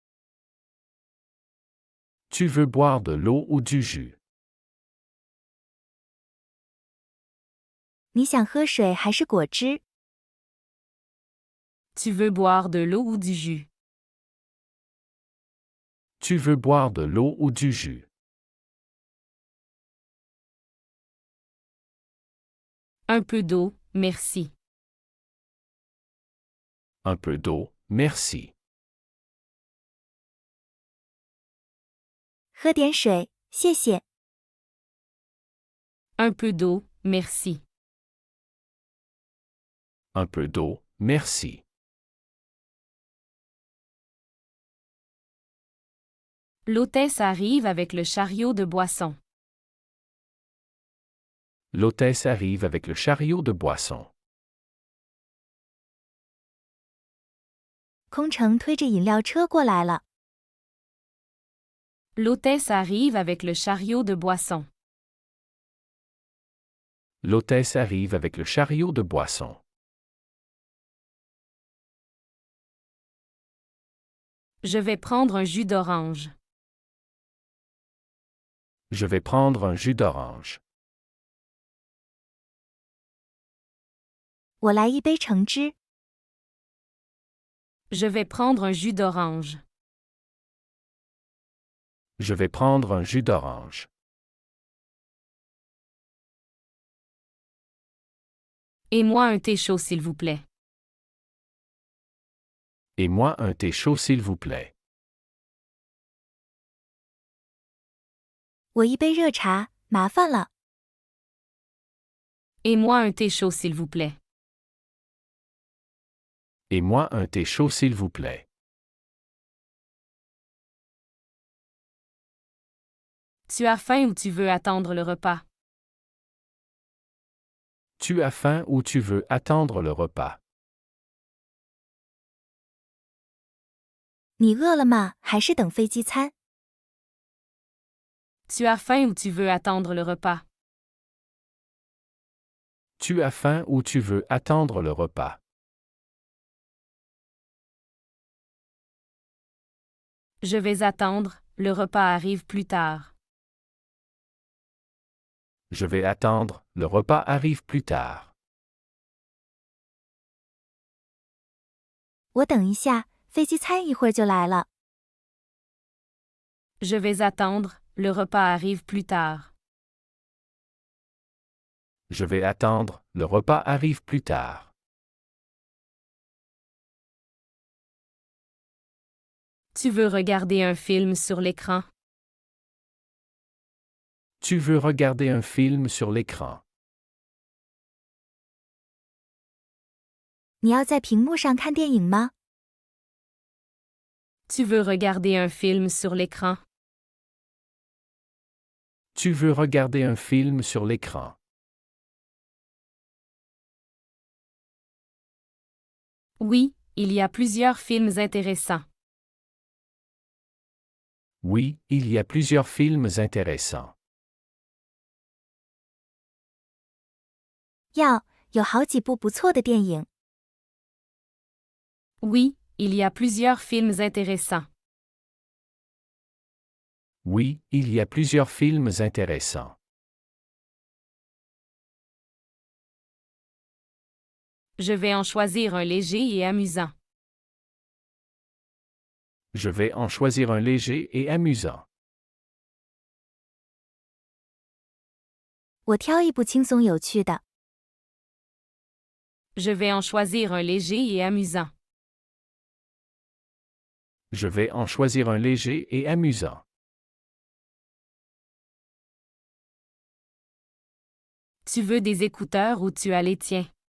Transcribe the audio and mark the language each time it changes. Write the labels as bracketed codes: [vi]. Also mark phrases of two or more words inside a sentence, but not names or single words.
[fr] Tu veux boire de l'eau ou du jus? [zh] 你想喝水还是果汁？ [fr] Tu veux boire de l'eau ou du jus? Tu veux boire de l'eau ou du jus? Un peu d'eau, merci. Un peu d'eau, merci. [zh] 喝点水，谢谢。 [fr] Un peu d'eau, merci. Un peu d'eau, merci. L'hôtesse arrive avec le chariot de boisson. L'hôtesse arrive avec le chariot de boisson. [zh] 空乘推着饮料车过来了。 [fr] L'hôtesse arrive avec le chariot de boisson. L'hôtesse arrive avec le chariot de boisson. Je vais prendre un jus d'orange. Je vais prendre un jus d'orange. [zh] 我来一杯橙汁。 [fr] Je vais prendre un jus d'orange. Je vais prendre un jus d'orange. Et moi un thé chaud s'il vous plaît. Et moi un thé chaud s'il vous plaît. [zh] 我一杯热茶，麻烦了。 [fr] Et moi un thé chaud s'il vous plaît. Et moi un thé chaud s'il vous plaît. Tu as faim ou tu veux attendre le repas? Tu as faim ou tu veux attendre le repas? [zh] 你饿了吗？还是等飞机餐？ [fr] Tu as faim ou tu veux attendre le repas? Tu as faim ou tu veux attendre le repas? Je vais attendre, le repas arrive plus tard. Je vais attendre, le repas arrive plus tard. [zh] 我等一下，飞机餐一会儿就来了。 [fr] Je vais attendre, le repas arrive plus tard. Je vais attendre, le repas arrive plus tard. Tu veux regarder un film sur l'écran? Tu veux regarder un film sur l'écran? [zh] 你要在屏幕上看电影吗？ [fr] Tu veux regarder un film sur l'écran? Tu veux regarder un film sur l'écran? Oui, il y a plusieurs films intéressants. Oui, il y a plusieurs films intéressants. [zh] 有好几部不错的电影。 [fr] Oui, il y a plusieurs films intéressants. Oui, il y a plusieurs films intéressants. Je vais en choisir un léger et amusant. Je vais en choisir un léger et amusant. [zh] 我挑一部轻松有趣的。 [fr] Je vais en choisir un léger et amusant. Je vais en choisir un léger et amusant. Tu veux des écouteurs ou tu as les tiens?